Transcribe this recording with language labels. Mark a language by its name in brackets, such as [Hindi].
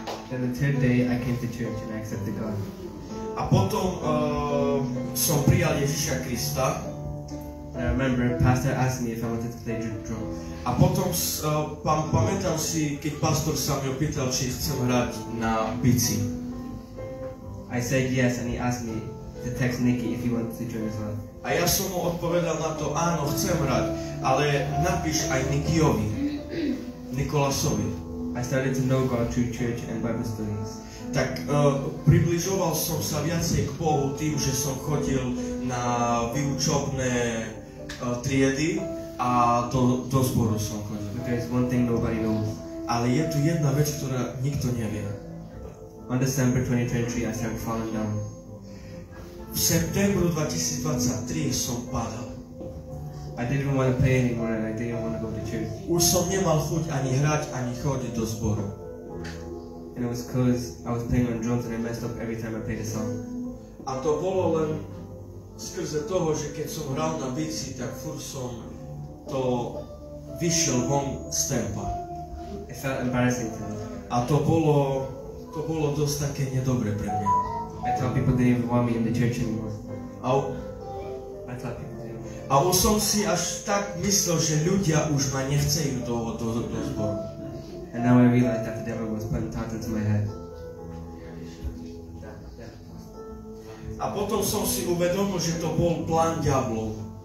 [English] Then the third day, I came to church and I accepted God. [Slovak] A potom som prijal Ježiša Krista. [English] And I remember Pastor asked me if I wanted to play drums. [Slovak] A potom pamätám si, keď pastor sa mi opýtal, či chcem hrať na bici. [English] I said yes, and he asked me to text Nikki if he wanted to join as well. [Slovak] A ja som mu odpovedal na to, áno, chcem hrať, ale napíš aj Nikolasovi. [English] I started to know God through church and Bible studies. [Slovak] Tak približoval som sa viacej k Bohu tým, že som chodil na vyučobné triedy a do zboru som chodil. [English] But there's one thing nobody knows. [Slovak] Ale je tu jedna vec, ktorá nikto nevie. [English] On December 2023, I started falling down. [Slovak] V septembru 2023 som padal. [English] I didn't want to play anymore and I didn't want to go to church. [Slovak] Už som nemal chuť ani hrať, ani chodiť do zboru. [English] And it was because I was playing on drums and I messed up every time I played a song. [Slovak] A to bolo len skrze toho, že keď som hral na bici, tak furt som to vyšiel von z tempa. [English] It felt embarrassing to me. [Slovak] A to bolo dosť také nedobre pre mňa. [English] I thought people didn't even want me in the church anymore. I thought people didn't want me. [Slovak] A už som si až tak myslel, že ľudia už ma nechcejú do zboru. [English] And now I realize that the devil was putting thoughts into my head. [Slovak] A potom som si uvedomil, že to bol plán diablov.